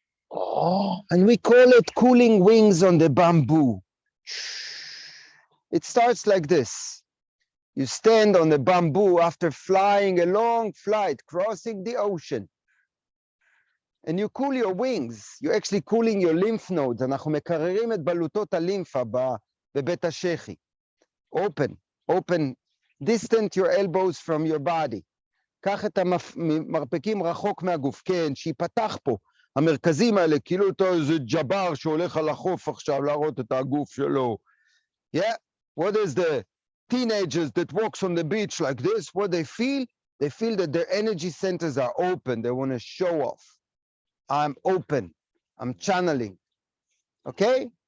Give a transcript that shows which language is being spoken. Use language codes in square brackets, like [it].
[en] Oh. And we call it cooling wings on the bamboo. It starts like this. You stand on the bamboo after flying a long flight, crossing the ocean. And you cool your wings. You're actually cooling your lymph nodes. [he] אנחנו מקררים את בלוטות הלימפה בבית השחי. [en] Open, open, distant your elbows from your body. [he] קח את המרפקים רחוק מהגוף. כן, שיפתח פה. המרכזים האלה, כאילו אותו איזה ג'בר שהולך על החוף עכשיו להראות את הגוף שלו. [en] Yeah, what is the teenagers that walks on the beach like this? What they feel? They feel that their energy centers are open. They want to show off. I'm open. I'm channeling. Okay?